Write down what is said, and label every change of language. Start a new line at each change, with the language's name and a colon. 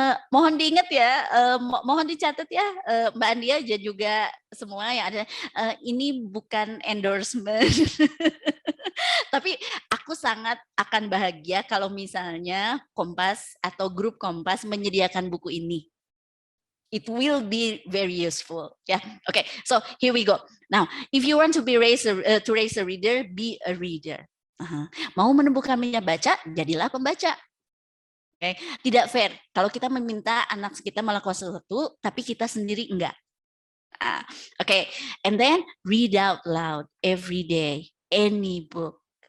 Indonesian: Mohon diingat ya, mohon dicatat ya, Mbak Andia dan juga semua yang ada. Ini bukan endorsement, tapi sangat akan bahagia kalau misalnya Kompas atau grup Kompas menyediakan buku ini.
English: It will be very useful. Yeah. Okay. So here we go. Now, if you want to raise a reader, be a reader.
Indonesian: Mau menumbuhkan minat baca, jadilah pembaca. Okay. Tidak fair kalau kita meminta anak kita melakukan sesuatu, tapi kita sendiri enggak. Okay.
English: And then read out loud every day, any book.